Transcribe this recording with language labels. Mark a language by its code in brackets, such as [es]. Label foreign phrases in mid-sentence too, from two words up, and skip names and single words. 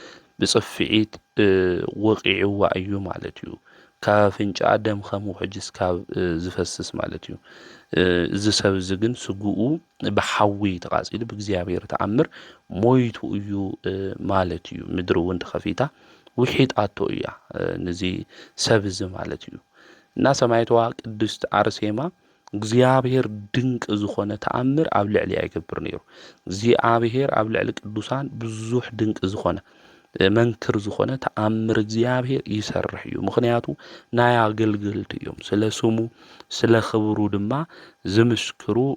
[ti] ብጽፍዒት ወቂዕዋ እዩ ማለት እዩ። ካብ ፍንጫ ደም ከም ውሕጅስ ካብ ዝፈስስ ማለት እዩ። እዚ ሰብ እዚ ግን ስጉኡ ብሓዊ ተቃጺሉ ብእግዚአብሔር ተኣምር ሞይቱ እዩ ማለት እዩ። ምድሪ እውን ተኸፊታ ውሒጣቶ እያ ነዚ ሰብ እዚ ማለት እዩ። እና ሰማይቷ ቅድስት አርሴማ እግዚአብሔር ድንቅ ዝኾነ ተኣምር ኣብ ልዕሊኣ ይገብር ነይሩ። እግዚአብሔር ኣብ ልዕሊ ቅዱሳን ብዙሕ ድንቅ ዝኾነ መንክር ዝኾነ ተኣምር እግዚአብሔር ይሰርሕ እዩ። ምክንያቱ ናይ አገልገልቲ እዮም ስለ ስሙ ስለ ክብሩ ድማ ዝምስክሩ